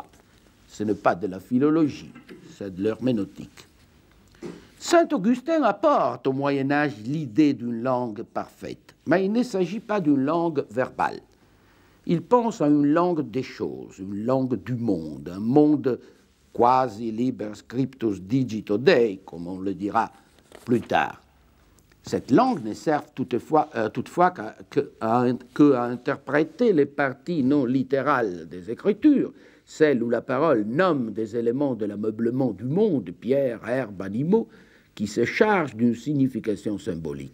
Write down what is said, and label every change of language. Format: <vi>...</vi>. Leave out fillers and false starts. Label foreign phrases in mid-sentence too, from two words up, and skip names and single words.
<fr>Ce n'est pas de la philologie, c'est de l'herméneutique. Saint Augustin apporte au Moyen-Âge l'idée d'une langue parfaite, mais il ne s'agit pas d'une langue verbale. Il pense à une langue des choses, une langue du monde, un monde</fr> <la>quasi liber scriptus digito Dei,</la> <fr>comme on le dira plus tard. Cette langue ne sert toutefois qu'à interpréter les parties non littérales des Écritures, celles où la parole nomme des éléments de l'ameublement du monde, pierres, herbes, animaux, qui se chargent d'une signification symbolique.</fr>